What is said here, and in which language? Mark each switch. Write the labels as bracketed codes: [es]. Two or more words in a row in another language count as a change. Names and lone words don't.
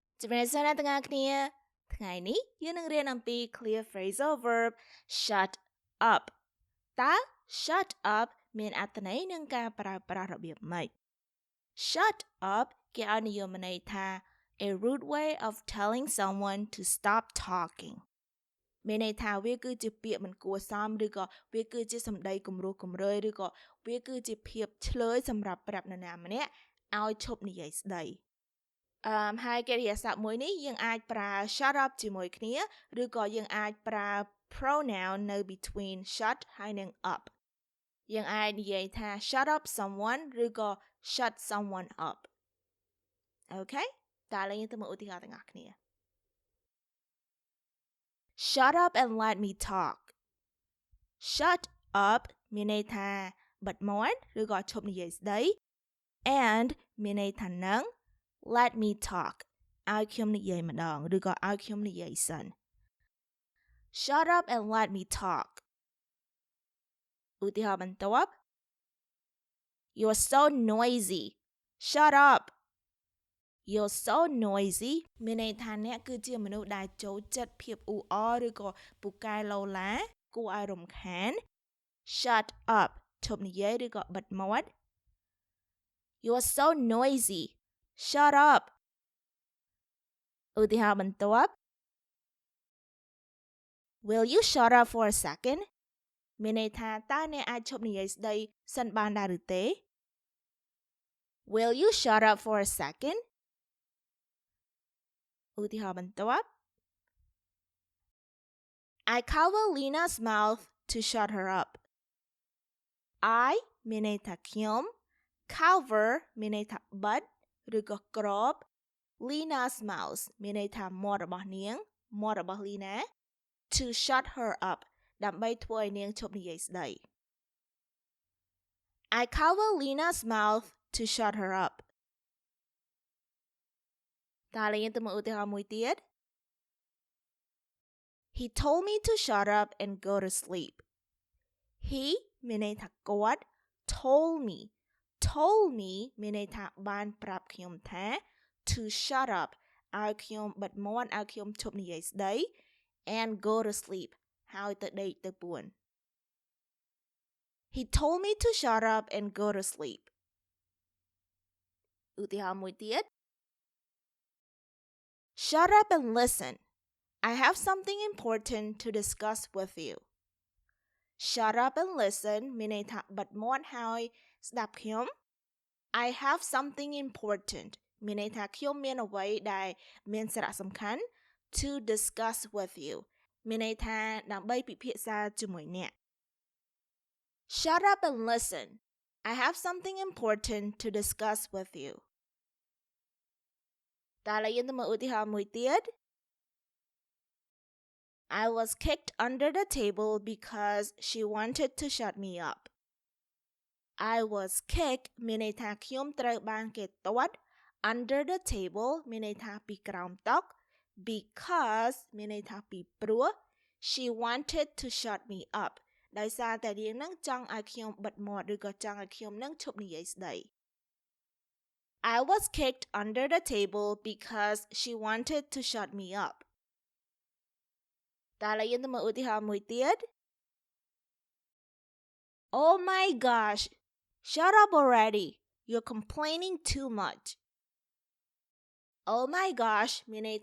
[km] ជំរាបសួរអ្នកទាំងអស់គ្នាថ្ងៃនេះយើងនឹងរៀនអំពី [en] clear phrasal verb shut up [km] តើ [en] shut up [km] មានអត្ថន័យនិងការប្រើប្រាស់របៀបម៉េច shut up គេឲ្យនិយមន័យថា [en] a rude way of telling someone to stop talking [km] មានន័យថាវាគឺជាពាក្យមិនគួរ សមឬក៏វាគឺជាសម្ដីគំរោះគំរើយឬក៏វាគឺជាភាពឆ្លើយសម្រាប់ប្រាប់នរណាម្នាក់ឲ្យឈប់និយាយស្ដីហើយកិរិយាសព្ទមួយនេះយើងអាចប្រើ [en] shut up [km] ជាមួយគ្នាឬក៏យើងអាចប្រើ pronoun នៅ [en] between shut [km] ហើយនិង up យើងអាចនិយាយថា [en] shut up someone [km] ឬក៏ [en] shut someone up [km] អូខេតើឥឡូវយើងទៅមើលឧទាហរណ៍ទាំងអស់គ្នា [en] Shut up and let me talk Shut up [km] មានន័យថាបិទមាត់ឬក៏ឈប់និយាយស្ដី and មានន័យថានឹង let [en] me talk [km] ឲ្យខ្ញុំនិយាយម្ដងឬក៏ឲ្យខ្ញុំនិយាយសិន [en] Shut up and let me talk [km] ឧទាហរណ៍បន្ទាប់ [en] You're so noisy Shut up You're so noisy [km] មានន័យថាអ្នកគឺជាមនុស្សដែលចូលចិត្តភាពអ៊ូអរឬក៏ពូកែឡូឡាគួរឲ្យរំខាន [en] Shut up [km] ឈប់និយាយឬក៏បិទមាត់ [en] You're so noisy Shut up [km] ឧទាហរណ៍បន្ទាប់ [en] Will you shut up for a second [km] មានន័យថាតើអ្នកអាចឈប់និយាយស្ដីសិនបានដែរឬទេ [en] Will you shut up for a second [km] ឧទាហរណ៍បន្ទាប់ [en] I cover Lena's mouth to shut her up [km] I មានន័យថាខ្ញុំ cover មានន័យថាបិទឬក៏គ្រប [en] Lena's mouth [km] មានន័យថាមាត់របស់នាងមាត់របស់ Lena [en] to shut her up [km] ដើម្បីធ្វើឲ្យនាងឈប់និយាយស្ដី [en] I cover Lena's mouth to shut her up [km] តើយើងទៅមើលឧទាហរណ៍មួយទៀត [en] He told me to shut up and go to sleep He [km] មានន័យថាគាត់ [en] told me [km] មានន័យថាបានប្រាប់ខ្ញុំថា [en] to shut up [km] ឲ្យខ្ញុំបិទមាត់ឲ្យខ្ញុំឈប់និយាយស្ដី [en] and go to sleep [km] ហើយទៅដេកទៅពួន [en] He told me to shut up and go to sleep [km] ឧទាហរណ៍មួយទៀត [en] Shut up and listen I have something important to discuss with you Shut up and listen [km] មានន័យថាបិទមាត់ហើយស្ដាប់ខ្ញុំ [en] I have something important [km] មានន័យថាខ្ញុំមានអ្វីដែលមានសារៈសំខាន់ [en] to discuss with you [km] មានន័យថាដើម្បីពិភាក្សាជាមួយអ្នក [en] Shut up and listen I have something important to discuss with you [km] តើឥឡូវយើងទៅមើលឧទាហរណ៍មួយទៀត [en] I was kicked under the table because she wanted to shut me up I was kicked [km] មានន័យថាខ្ញុំត្រូវបានគេទាត់ [en] under the table [km] មានន័យថាពីក្រោមតុ because មានន័យថាពីព្រោះ [en] she wanted to shut me up [km] ដោយសារតែនាងនឹងចង់ឲ្យខ្ញុំបិទមាត់ឬក៏ចង់ឲ្យខ្ញុំនឹងឈប់និយាយស្ដី [en] I was kicked under the table because she wanted to shut me up [km] តើឥឡូវយើងទៅមើលឧទាហរណ៍មួយទៀត [en] Oh my gosh Shut up already You're complaining too much Oh my gosh [km] មានន័យ